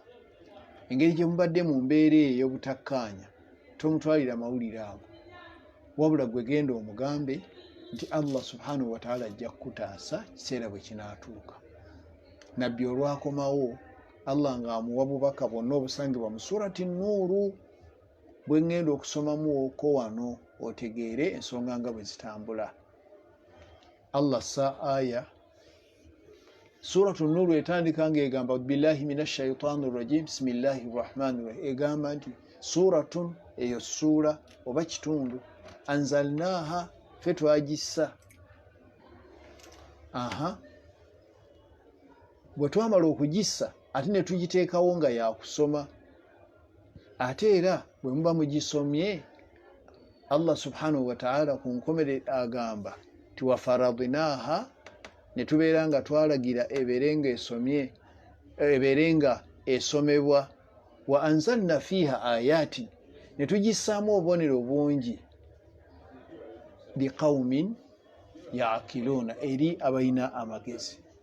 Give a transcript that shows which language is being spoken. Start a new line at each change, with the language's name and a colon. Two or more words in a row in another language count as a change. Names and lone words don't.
Ganda: Engeri gye mubadde mu mbeera ey'obutakkaanya, tomutwalira amawulire ago, wabula gwe genda omugambe nti
Arabic: الله سبحانه وتعالى
Ganda: ajja kukutaasa kiseera bwe kinaatuuka. Nabbi olwakomawo Allah ng'amuwa bubaka bwonna obusangibwa mu surati Nuuru, bwe ngenda okusomamu okwo wano otegeere ensonga nga bwe zitambula. Allah sa aya
Arabic: سورة النور
Ganda: etandika ng'egamba
Arabic: بالله من الشيطان الرجيم بسم الله الرحمن الرحيم,
Ganda: egamba nti suratun, eyo ssuula oba kitundu, anzalnaha, fe twagissa. Bwe twamala okugissa ate ne tugiteekawo nga yakusoma. Ate era bwe muba mugisomye,
Arabic: الله سبحانه وتعالى
Ganda: ku nkomere agamba ti wafaradnaha, ne tubeera nga twalagira ebeere nga esomebwa,
Arabic: وأنزلنا فيها آيات,
Ganda: ne tugissaamu obubonero bungi,
Arabic: لقوم يعقلون,
Ganda: eri abalina amagezi.